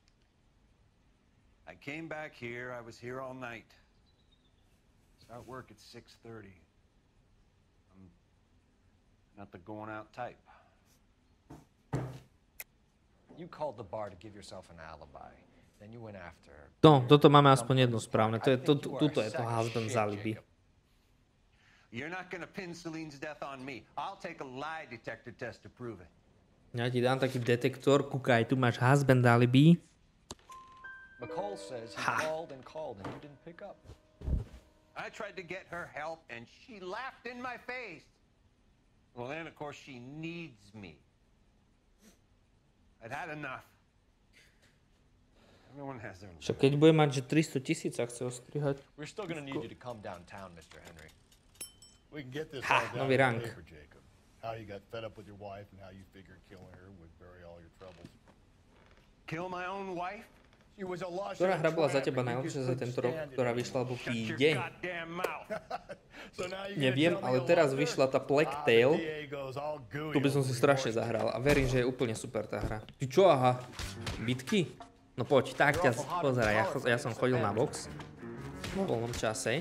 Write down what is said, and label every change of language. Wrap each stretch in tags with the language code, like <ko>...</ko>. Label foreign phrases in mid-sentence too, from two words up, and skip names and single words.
<en>I came back here. I was here all night. Start work at 6:30. I'm not the going out type. You called the bar to give yourself an alibi. Then you went after her.</en> <sk>No, toto máme aspoň jedno správne. Tuto je to</sk> <en>husband alibi. You're not going to pin Celine's death on me. I'll take a lie detector test to prove it.</en> <sk>Ja ti dám taký detektor. Kúkaj, tu máš</sk> <en>husband alibi. McCall says he called and you didn't pick up. I tried to get her help and she laughed in my face. Well, then of course she needs me. I'd had enough.</en> <sk>Však keď bude mať, že 300 000 sa chce ostrihať.</sk> <en>We're still gonna need you to come downtown, Mr. Henry. We can get this Ha, all down</en> <sk>nový</sk> <en>on rank. paper, Jacob. How you got fed up with your wife and how you figured killing her would bury all your troubles. Kill my own wife? She was a lost</en> <sk>Ktorá hra bola za teba najlepšia za tento rok, ktorá vyšla vo feede? Neviem, ale teraz vyšla tá Black Tail. Tu by som si strašne zahral a verím, že je úplne super tá hra. Ty čo, aha? Bitky? No poď, tak ťa pozeraj, ja som chodil na box v voľnom čase.</sk>